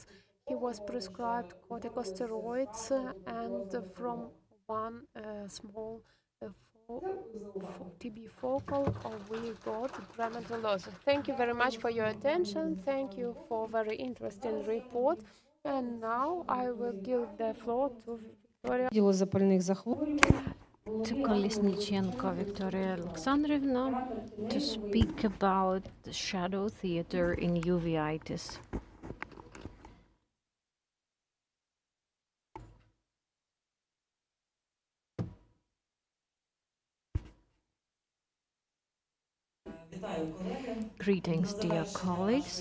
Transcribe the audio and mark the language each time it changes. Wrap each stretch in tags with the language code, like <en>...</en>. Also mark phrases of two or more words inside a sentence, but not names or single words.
<en>He was prescribed corticosteroids, and from one small TB focal, we got grammatolosis. Thank you very much for your attention. Thank you for very interesting report. And now I will give the floor to Victoria.</en> <uk>Відділу запальних захворювань.</uk> <en>To Kolesnichenko Victoria Alexandrovna to speak about the shadow theater in uveitis. Greetings, dear colleagues.</en>